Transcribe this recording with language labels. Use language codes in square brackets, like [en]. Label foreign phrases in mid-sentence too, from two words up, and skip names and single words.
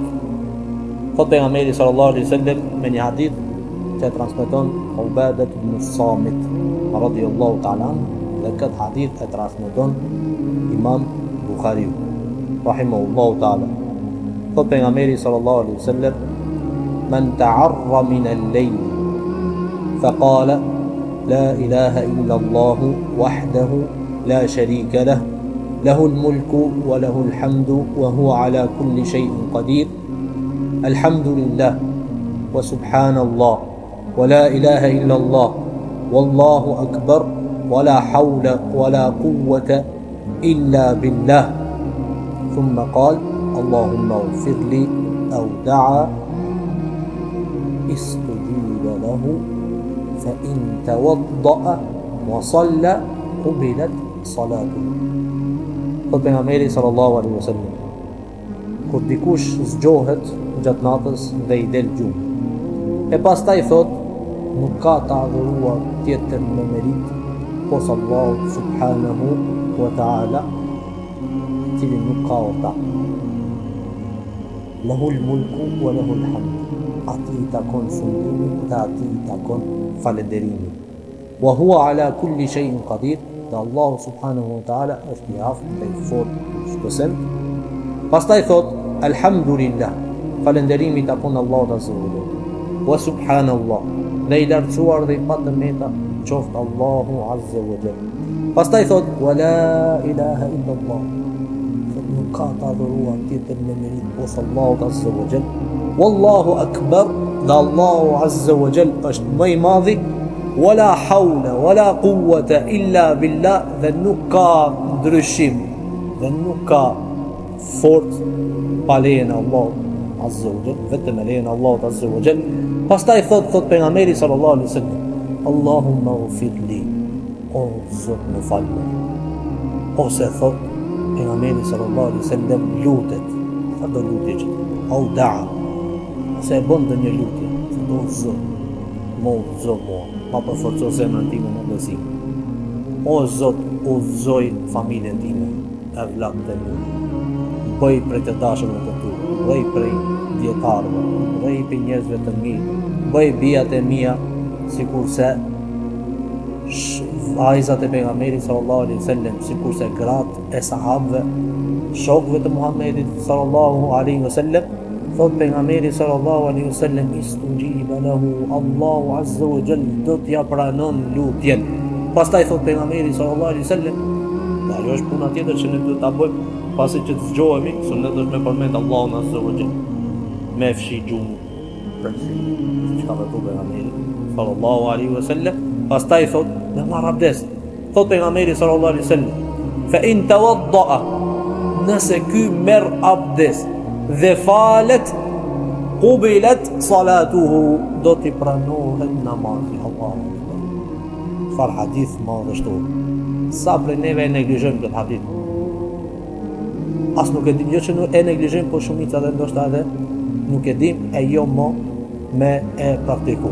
[sq] Thot pejgamberi [ar] صلى الله عليه وسلم [sq] me një hadith që e transmeton Ubadet ibn Samit [ar] رضي الله تعالى, [sq] dhe këtë hadith e transmeton Imam Bukhariu [ar] رحمه الله تعالى. [sq] Thot pejgamberi [ar] صلى الله عليه وسلم من تعار من الليل فقال لا إله إلا الله وحده لا شريك له له الملك وله الحمد وهو على كل شيء قدير. الحمد لله وسبحان الله ولا إله إلا الله والله أكبر ولا حول ولا قوة إلا بالله." ثم قال اللهم اغفر لي أو دعا استجيب له فإن توضأ وصلى قبلت صلاته. [sq] Thot pejgamberi [ar] صلى الله عليه وسلم: [sq] kur dikush zgjohet gjatë natës dhe i del gjumi, e pastaj thot: nuk ka të adhuruar tjetër me merit posa Allahu [ar] سبحانه وتعالى, [sq] i cili nuk ka orta. [ar] له الملك وله الحمد, [sq] ati i takon fundimi dhe ati i takon falënderimi. [ar] وهو على كل شيء قدير, [sq] dhe Allahu [ar] سبحانه وتعالى [sq] është i aftë dhe i fortë shpësim. Pastaj thot: Alhamdulillah, falënderimi takon Allahut [ar] عز وجل. وسبحان الله, [sq] dhe i lartësuar dhe i patëmeta qoftë Allahu [ar] عز وجل. [sq] Pastaj thot [ar] ولا إله إلا الله. [sq] Nuk ka të adhuruar tjetër me merit posa Allahut [ar] عز وجل. والله أكبر, [sq] dhe Allahu [ar] عز وجل [sq] është më i madhi. [ar] ولا حول ولا قوة إلا بالله, [sq] dhe nuk ka ndryshim dhe nuk ka fort pa lejen e Allahut [ar] عز وجل, [sq] vetëm me lejen e Allahut [ar] عز وجل. [sq] Pastaj thot pejgamberi [ar] صلى الله عليه وسلم اللهم اغفر لي, [sq] o Zot më fal. Ose thot pejgamberi [ar] صلى الله عليه وسلم [sq] lutet, sa do lutje që [ar] أو دعا, [sq] ose e bën ndonjë lutje, thot o Zot, ma përforco zemrën time në besim. O Zot, udhëzoj familjen time, e vllakët e mi, bëj prej të dashurve të tu, bëj prej djetarëve, bëj për njerëzve të mirë, bëj bijat e mia sikurse vajzat e pejgamberit [ar] صلى الله عليه وسلم, [sq] sikurse gratë e sahabëve, shokëve të Muhamedit [ar] صلى الله عليه وسلم. [sq] Thot pejgamberi [ar] صلى الله عليه وسلم استجيب له الله عز وجل [sq] do t'ja pranon lutjen. Pastaj thot pejgamberi [ar] صلى الله عليه وسلم, [sq] ajo është puna tjetër që ne duhet ta bëjmë pasi që të zgjohemi, sunet është me përmend Allahun [ar] عز وجل, [sq] me fshi gjumë për siç ka thënë pejgamberi [ar] صلى الله عليه وسلم. [sq] Pastaj thot me marr abdes. Thot pejgamberi [ar] صلى الله عليه وسلم فإن توضأ, [sq] nëse ky merr abdes dhe falet, [ar] قبلت صلاته, [sq] do t'i pranohet namazi. [ar] الله أكبر. [sq] Çfarë hadith madhështor. Sa prej neve e neglizhojmë këtë hadith. As nuk e dim, jo që e neglizhojmë, por shumica dhe ndoshta edhe nuk e dim, e jo më me e praktiku.